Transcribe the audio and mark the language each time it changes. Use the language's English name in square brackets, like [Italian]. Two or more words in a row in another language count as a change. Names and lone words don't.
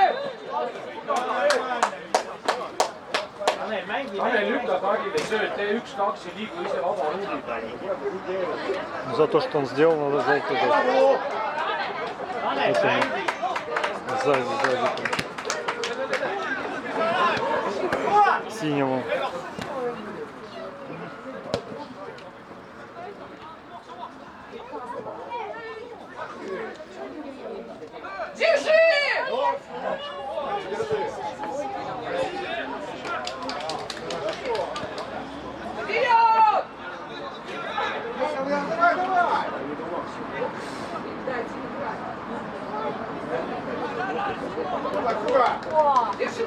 [Estonian] Tanel lükka kaardile sööd, tee 1-2 ja liigu ise vaba ruumi peal. [Russian] За то, что он сделал, надо желтый дать. [Estonian] Tanel mängi. [Russian] Сзади. Синему. Держи! Вперед! Давай, давай! Дайте играть. Давай, куда? Держи!